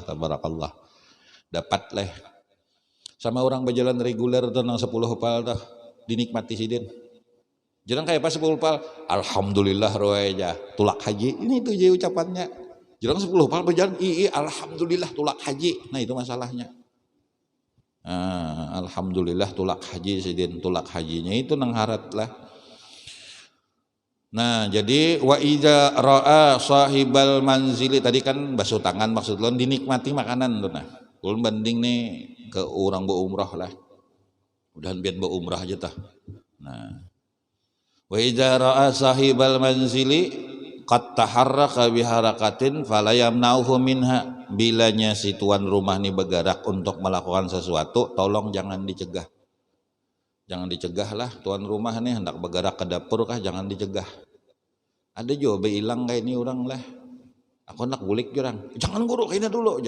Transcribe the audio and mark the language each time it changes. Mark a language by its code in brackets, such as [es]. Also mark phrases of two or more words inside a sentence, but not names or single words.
[bjn] tabarakallah dapat leh sama orang berjalan reguler tuh nang 10 pal tuh dinikmati sidin jangan kayak pas 10 pal alhamdulillah roe aja tulak haji ini tuh jadi ucapannya jangan 10 pal berjalan alhamdulillah tulak haji nah itu masalahnya alhamdulillah tulak haji sidin tulak hajinya itu nang harat lah nah jadi [ar] وإذا رأى صاحب المنزل [bjn] tadi kan basuh tangan maksud lo dinikmati makanan tuh nah ulun banding nih ke orang berumrah lah udahan biar berumrah aja tah nah [ar] وإذا رأى صاحب المنزل قد تحرك بحركة فلا يمنعه منها [bjn] bilanya si tuan rumah nih bergerak untuk melakukan sesuatu tolong jangan dicegah Jangan dicegah lah, tuan rumah nih hendak bergerak ke dapur kah, jangan dicegah. Ada juga hilang kayak ini orang lah. Aku nak gulik jurang, jangan guru kayaknya dulu aja.